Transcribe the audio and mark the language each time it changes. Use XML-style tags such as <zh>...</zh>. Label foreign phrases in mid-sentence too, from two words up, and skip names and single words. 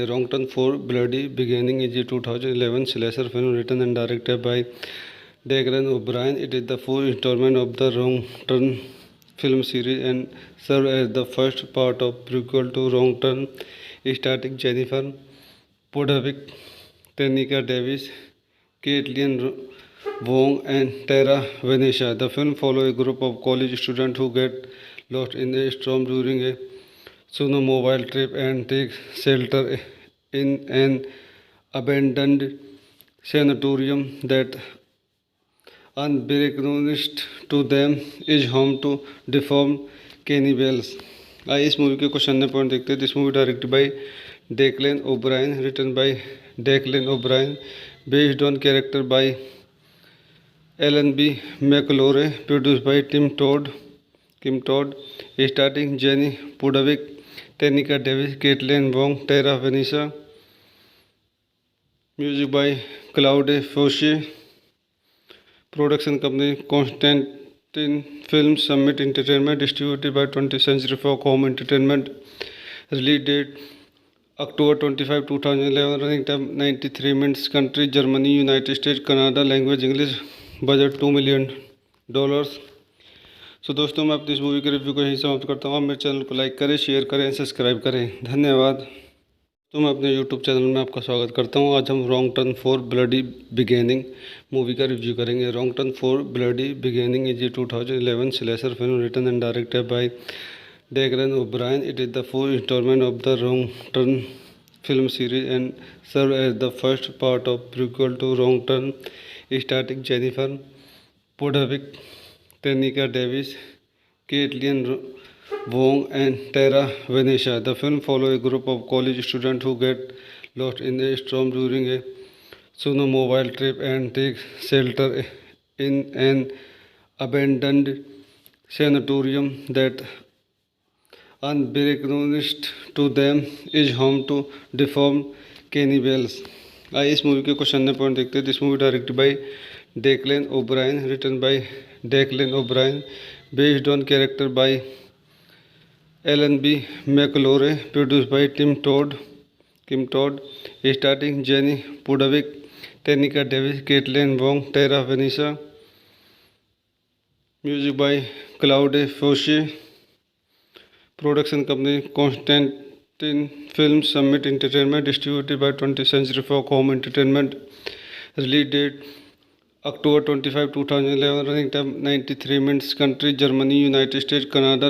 <en>Wrong Turn 4 Bloody Beginnings is a 2011 slasher film written and directed by Declan O'Brien. It is the fourth installment of the Wrong Turn film series and serve as the first part of prequel to Wrong Turn, starring Jennifer Podwick, Tenika Davis, Caitlin Wong, and Tara Venetia. The film follows a group of college students who get lost in a storm during a snowmobile trip and take shelter in an abandoned sanatorium that, unbeknownst to them, is home to deformed cannibals.</en> <hi>आइए इस मूवी के क्वेश्चन ने पॉइंट देखते हैं.</hi> <en>This movie directed by Declan O'Brien, written by Declan O'Brien, based on character by Alan B McElroy, produced by Kim Todd, starring Jenny Pudwick, Tenika Davis, Caitlin Wong, Tara Venisa. Music by Claude Foshe. Production company Constantin Film Summit Entertainment, distributed by 20th Century Fox Home Entertainment. Release date October 25, 2011. Running time 93 minutes. Country Germany, United States, Canada. Language English. Budget $2 million.</en> <hi>सो दोस्तों, मैं अपनी इस मूवी के रिव्यू को यहीं समाप्त करता हूँ. आप मेरे चैनल को लाइक करें, शेयर करें, सब्सक्राइब करें. धन्यवाद. तो मैं अपने यूट्यूब चैनल में आपका स्वागत करता हूँ. आज हम रॉन्ग टर्न 4 ब्लडी बिगेनिंग मूवी का रिव्यू करेंगे.</hi> <en>Wrong Turn 4 Bloody Beginnings is a 2011 slasher film written and directed by Declan O'Brien. It is the fourth installment of the Wrong Turn film series and served as the first part of prequel to Wrong Turn, starring Jennifer Podovic, Tenika Davis, Caitlin Wong, and Tara Venetia. The film follows a group of college students who get lost in a storm during a snowmobile trip and take shelter in an abandoned sanatorium that, unbeknownst to them, is home to deformed cannibals.</en> <hi>आइए इस मूवी के क्वेश्चन ने पॉइंट देखते हैं.</hi> <en>This movie directed by Declan O'Brien, written by Declan O'Brien, based on character by Alan B McElroy, produced by Kim Todd, starring Jenny Pudwick, Tenika Davis, Caitlin Wong, Tara Venisa. Music by Claude Foshe. Production company Constantin Film Summit Entertainment, distributed by 20th Century Fox Home Entertainment. Release date October 25, 2011. Running time 93 minutes. Country Germany, United States, Canada.</en>